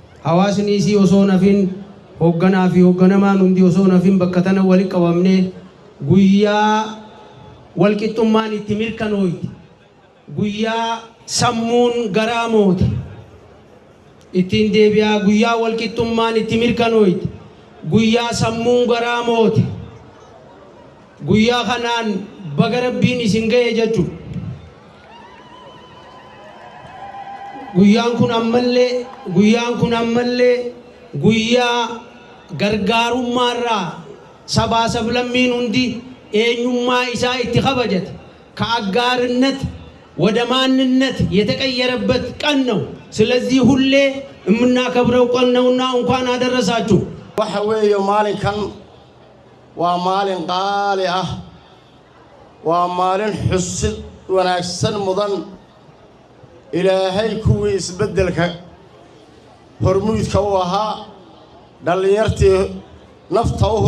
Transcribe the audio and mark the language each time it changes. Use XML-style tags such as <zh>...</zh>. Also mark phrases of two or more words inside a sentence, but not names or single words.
<om>ሐዋስኒሲ ኦሶነፊን ሆገናፊ ሆገነማን ሁንዲ ኦሶነፊን በከተነ ወሊ ቀበምኔ guyyaa walqixxummaan itti mirkanooyti guyyaa sammuun garaa moote ittiin deebi'aa guyyaa walqixxummaan itti mirkanooyti guyyaa sammuun garaa moote guyyaa kanaan baga rabbiin isin ga'e jechuudha. Guyyaan kun ammallee guyyaa gargaarummaarraa sabaa sablammiin hundi eenyummaa isaa itti kabajate</om> <am>ከአጋርነት ወደ ማንነት የተቀየረበት ቀን ነው። ስለዚህ ሁሌ የምናከብረው ቀን ነውና እንኳን አደረሳችሁ።</am> <so>waxa weeye maalinkan waa maalin qaali ah waa maalin xusid wanaagsan mudan ilaahay kuwii isbeddelka hormuudka u ahaa dhalinyartii nafta u</so>